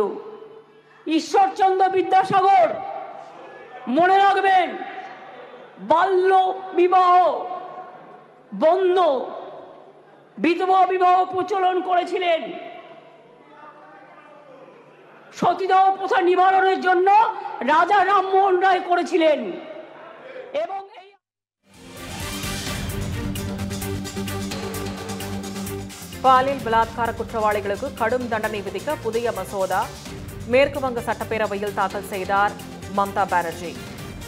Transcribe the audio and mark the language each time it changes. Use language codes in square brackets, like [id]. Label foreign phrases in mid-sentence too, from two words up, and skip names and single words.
[bn] ঈশ্বরচন্দ্র বিদ্যাসাগর, মনে রাখবেন, বাল্য বিবাহ বন্ধ, বিধবা বিবাহ প্রচলন করেছিলেন। সতীদাহ প্রথা নিবারণের জন্য রাজা রামমোহন রায় করেছিলেন। এবং [ta] பாலியல் பலாத்கார குற்றவாளிகளுக்கு கடும் தண்டனை விதிக்க புதிய மசோதா மேற்கு வங்க சட்டப்பேரவையில் தாக்கல் செய்தார் மம்தா பானர்ஜி.